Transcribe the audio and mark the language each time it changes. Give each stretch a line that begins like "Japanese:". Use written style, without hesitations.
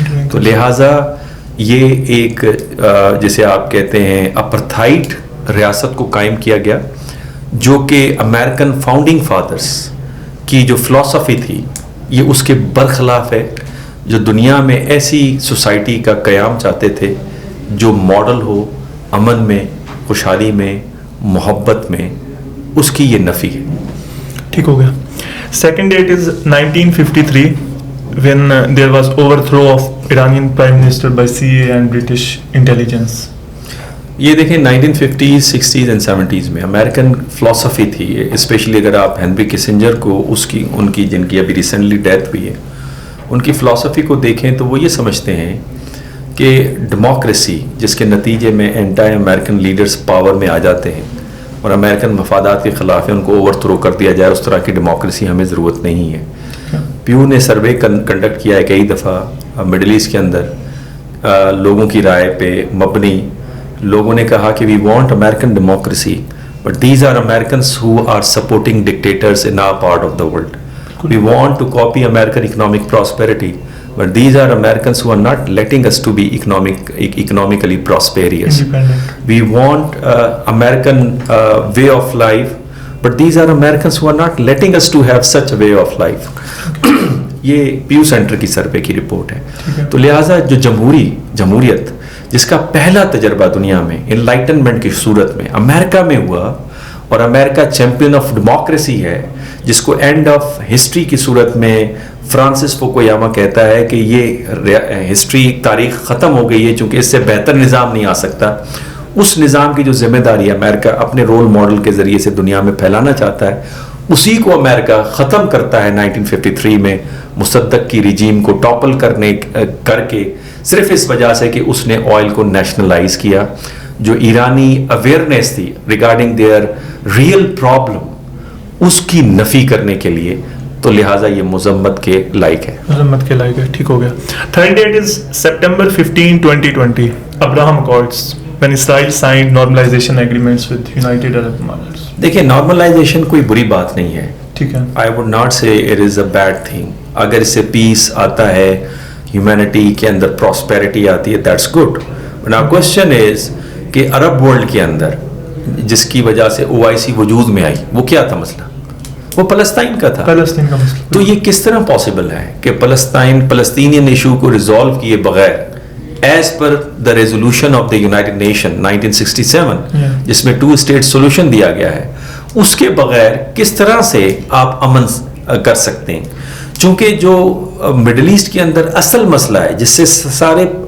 Urdu: تو لہٰذا یہ ایک جسے آپ کہتے ہیں اپرتھائٹ ریاست کو قائم کیا گیا, جو کہ امریکن فاؤنڈنگ فادرز کی جو فلسفی تھی یہ اس کے برخلاف ہے, جو دنیا میں ایسی سوسائٹی کا قیام چاہتے تھے جو ماڈل ہو امن میں, خوشحالی میں, محبت میں, اس کی یہ نفی ہے. ٹھیک ہو گیا.
English: Second date is 1953. when there was overthrow of Iranian Prime Minister by CIA and British intelligence.
Urdu: یہ دیکھیں 1950s 60s and 70s میں امریکن فلاسفی تھی، اسپیشلی اگر آپ ہینری کسنجر کو ان کی جن کی ابھی ریسنٹلی ڈیتھ ہوئی ہے ان کی فلاسفی کو دیکھیں تو وہ یہ سمجھتے ہیں کہ ڈیموکریسی جس کے نتیجے میں اینٹی امریکن لیڈرز پاور میں آ جاتے ہیں اور امریکن مفادات کے خلاف ان کو اوور تھرو کر دیا جائے، اس طرح کی ڈیموکریسی ہمیں ضرورت نہیں ہے. پیو نے سروے کنڈکٹ کیا ہے کئی دفعہ مڈل ایسٹ کے اندر، لوگوں کی رائے پہ مبنی لوگوں نے کہا کہ
English: We want American democracy but these are Americans who are supporting dictators in our part of the world. We want to copy American economic prosperity but these are Americans who are not letting us to be economically prosperous. We want American way of life, but these are Americans who are not letting us to have such a way of life.
Urdu: یہ پیو centre کی survey کی report ہے. تو لہٰذا جو جمہوریت جس کا پہلا تجربہ دنیا میں انلائٹنمنٹ کی صورت میں امریکہ میں ہوا اور امریکہ چیمپئن آف ڈیموکریسی ہے، جس کو اینڈ آف ہسٹری کی صورت میں فرانسس فوکویاما کہتا ہے کہ یہ ہسٹری تاریخ ختم ہو گئی ہے چونکہ اس سے بہتر نظام نہیں آ سکتا. اس نظام کی جو ذمہ داری امریکہ اپنے رول ماڈل کے ذریعے سے دنیا میں پھیلانا چاہتا ہے، اسی کو امریکہ ختم کرتا ہے 1953 میں مصدق کی رجیم کو ٹاپل کر کے، صرف اس وجہ سے کہ اس نے آئل کو نیشنلائز کیا. جو ایرانی اویئرنیس تھی ریگارڈنگ دیئر ریئل پرابلم اس کی نفی کرنے کے لیے، تو لہٰذا یہ مذمت کے لائق ہے. مذمت کے لائق ہے، ٹھیک ہو گیا.
English: Third date is September 15, 2020 Abraham accords when Israel signed normalization agreements with United Arab Emirates.
Urdu: دیکھیں نارملائزیشن کوئی بری بات نہیں ہے، ٹھیک ہے.
English: I would not say it is a bad thing.
Urdu: اگر اس سے پیس آتا ہے، ہیومینٹی کے اندر پراسپیرٹی آتی ہے،
English: that's good. But now question is
Urdu: کہ عرب ورلڈ کے اندر جس کی وجہ سے OIC وجود میں آئی، وہ کیا تھا مسئلہ؟ وہ فلسطین کا تھا. فلسطین کا مسئلہ. تو یہ کس طرح پاسبل ہے کہ فلسطینین ایشو کو ریزالو کیے بغیر
English: as per the resolution of the United Nation
Urdu: 1967 جس میں 2 اسٹیٹ سولوشن دیا گیا ہے، اس کے بغیر کس طرح سے آپ امن کر سکتے ہیں؟ چونکہ جو مڈل ایسٹ کے اندر اصل مسئلہ ہے جس سے سارے